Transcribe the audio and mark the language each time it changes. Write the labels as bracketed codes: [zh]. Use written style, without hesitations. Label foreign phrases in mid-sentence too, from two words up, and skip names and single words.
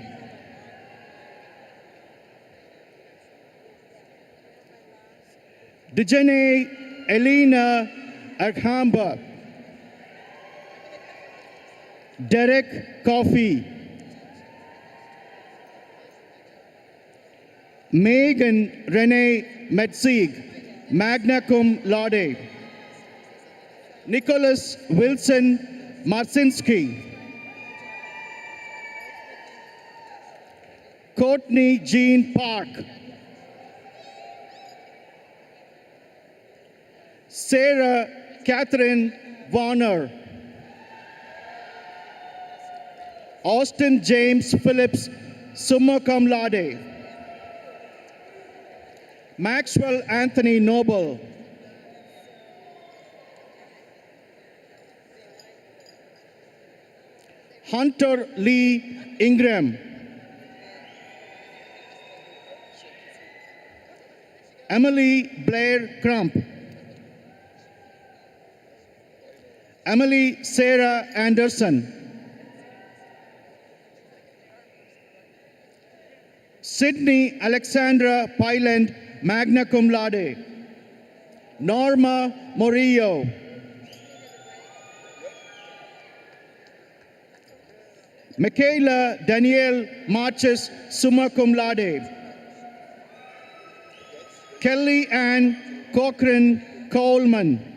[en] Dejane Elena Aghamba. Derek Coffey. Megan Renee Metzig, [la] magna cum laude. [en] Nicholas Wilson Marcinski. Courtney Jean Park. Sarah Catherine Warner. Austin James Phillips, [la] summa cum laude. [en] Maxwell Anthony Noble. Hunter Lee Ingram. Emily Blair Crump. Emily Sarah Anderson. Sydney Alexandra Pyland, [la] magna cum laude. [en] Norma Morillo. Michaela Danielle Marches, [la] summa cum laude. [en] Kelly Ann Cochran Coleman.